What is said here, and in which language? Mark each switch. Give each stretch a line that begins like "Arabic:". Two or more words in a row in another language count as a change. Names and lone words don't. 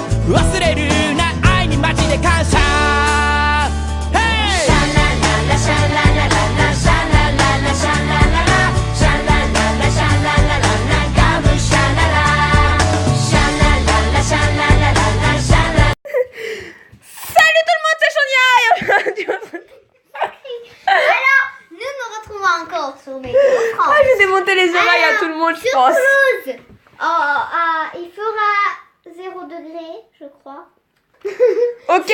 Japanese: 忘れるな愛にマジで感謝 Hey! シャラララシャララララシャラララシャラララシャラララシャララララガムシャララシャラララシャララララシャラ
French: Salut tout le monde, c'est Sonia. Alors, nous nous retrouvons encore sur Météo France. Ah, j'ai démonté les oreilles à tout le monde, je Sur pense. Toulouse, il fera 0 degré, je crois. Ok.